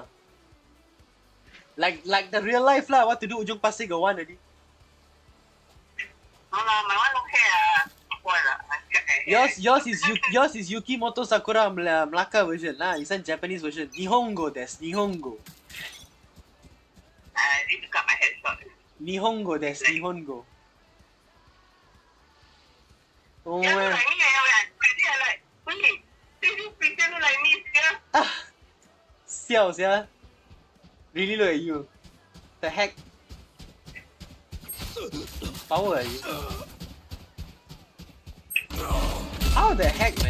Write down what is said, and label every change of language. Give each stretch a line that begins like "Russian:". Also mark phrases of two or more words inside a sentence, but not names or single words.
English: Like the real life lah, what to do, Ujung Pasir got one already. No, my one look here. Yours is Yukimoto Sakura Melaka version lah. It's a Japanese version.
Japanese: Nihongo desu, Nihongo.
English: I
Malay: Dia dekat
English: my headshot.
Japanese: Nihongo desu, Nihongo. Oh
Malay: Dia tu
English: man. like
Malay: ni yang dia
English: like, wait, this picture look like me here.
Min Nan Chinese: Siao sia.
English: Really look at you. The heck? Power are you? How the heck, man?